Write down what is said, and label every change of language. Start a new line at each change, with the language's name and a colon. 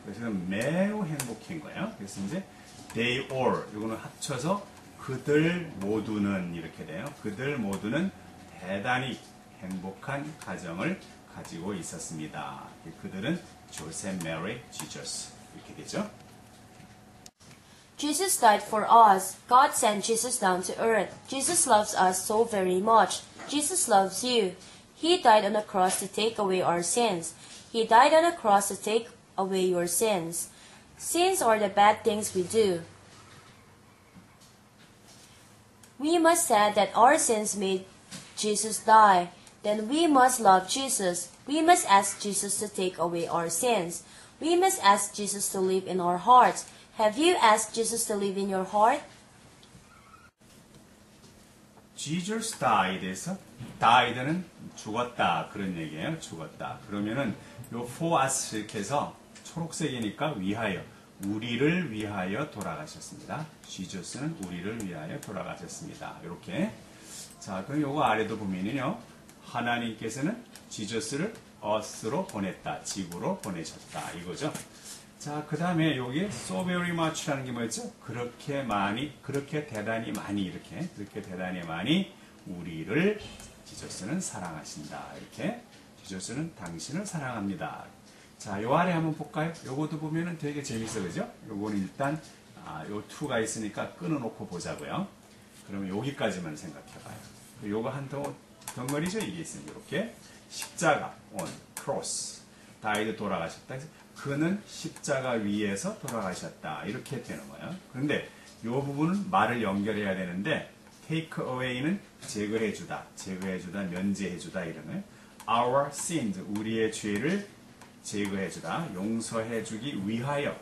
Korean: 그래서 매우 행복한 거예요. 그래서 이제
English: they all
Korean: 이거는 합쳐서 그들 모두는 이렇게 돼요. 그들 모두는 대단히 행복한 가정을 가지고 있었습니다. 그들은 조셉, 메리, 지저스 이렇게 되죠.
English: Jesus died for us. God sent Jesus down to earth. Jesus loves us so very much. Jesus loves you. He died on the cross to take away our sins. He died on the cross to take away your sins. Sins are the bad things we do. We must say that our sins made Jesus die. Then we must love Jesus. We must ask Jesus to take away our sins. We must ask Jesus to live in our hearts. Have you asked Jesus to live in your heart? Jesus died
Korean: 에서 died는 죽었다 그런 얘기예요. 죽었다. 그러면은 요
English: for us
Korean: 이렇게 해서 초록색이니까 위하여 우리를 위하여 돌아가셨습니다. Jesus는 우리를 위하여 돌아가셨습니다. 이렇게 자 그럼 요거 아래도 보면은요 하나님께서는 지저스를 us로 보냈다. 지구로 보내셨다. 이거죠. 자, 그 다음에 여기
English: so very much
Korean: 라는 게 뭐였죠? 그렇게 많이, 그렇게 대단히 많이, 이렇게, 그렇게 대단히 많이 우리를 지저스는 사랑하신다. 이렇게. 지저스는 당신을 사랑합니다. 자, 요 아래 한번 볼까요? 요것도 보면은 되게 재밌어, 그죠? 요거는 일단, 요 2가 있으니까 끊어놓고 보자고요. 그러면 여기까지만 생각해봐요. 요거 한 덩어리죠? 이게 있으니 이렇게.
English: 십자가, on, cross.
Korean: 다이드 돌아가셨다. 그는 십자가 위에서 돌아가셨다. 이렇게 되는 거예요. 그런데 이 부분은 말을 연결해야 되는데
English: take away
Korean: 는 제거해주다, 제거해주다, 면제해주다 이런 거예요.
English: Our sins,
Korean: 우리의 죄를 제거해주다, 용서해주기 위하여.